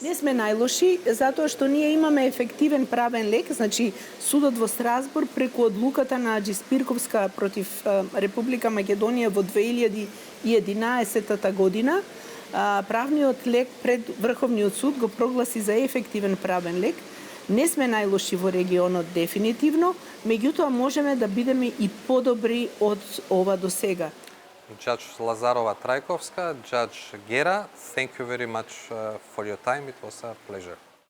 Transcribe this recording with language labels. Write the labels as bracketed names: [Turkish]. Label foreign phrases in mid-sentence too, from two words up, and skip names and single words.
[Macedonian] Не сме најлоши, затоа што ние имаме ефективен правен лек, значи судот во Страсбург преку одлуката на Аџиспирковска против Република Македонија во 2011 година, правниот лек пред Врховниот суд го прогласи за ефективен правен лек. Не сме најлоши во регионот дефинитивно, меѓутоа можеме да бидеме и подобри од ова до сега. [English] Judge Lazarova Trajkovska, Judge Gera, thank you very much for your time. It was a pleasure.